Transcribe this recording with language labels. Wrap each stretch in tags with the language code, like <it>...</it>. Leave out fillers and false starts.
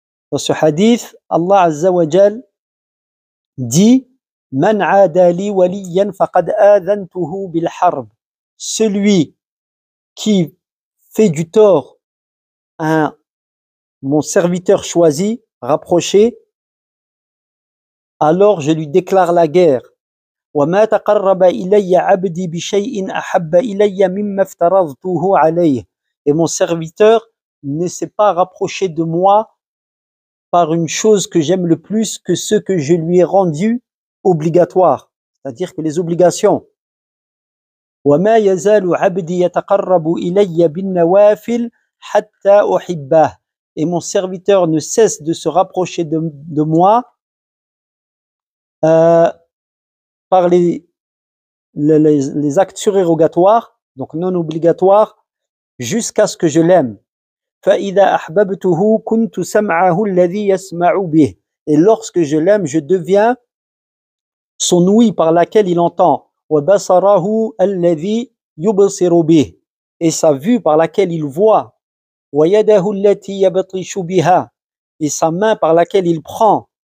<fr>Dans ce hadith, Allah Azza wa Jal dit</fr> <ar>Man adali waliyan faqad adhantuhu bil harb.</ar> <fr>Celui qui fait du tort à mon serviteur choisi, rapproché, alors je lui déclare la guerre.</fr> <ar>وما تقرب إلي عبدي بشيء أحب إلي مما افترضته عليه.</ar> <fr>Et mon serviteur ne s'est pas rapproché de moi par une chose que j'aime le plus que ce que je lui ai rendu obligatoire, c'est-à-dire que les obligations.</fr> <ar>وما يزال عبدي يتقرب إلي بالنوافل حتى أحبه.</ar> <fr>Et mon serviteur ne cesse de se rapprocher de moi par les actes surérogatoires, donc non obligatoires, jusqu'à ce que je l'aime.</fr> <ar>فإذا أحببته كنت سمعه الذي يسمع به.</ar> <fr>Et lorsque je l'aime, je deviens son ouïe par laquelle il entend.</fr> <ar>وبصره الذي يبصر به.</ar> <fr>Et sa vue par laquelle il voit.</fr> <ar>ويده التي يبطش بها.</ar> <fr>Et sa main par laquelle il prend.</fr>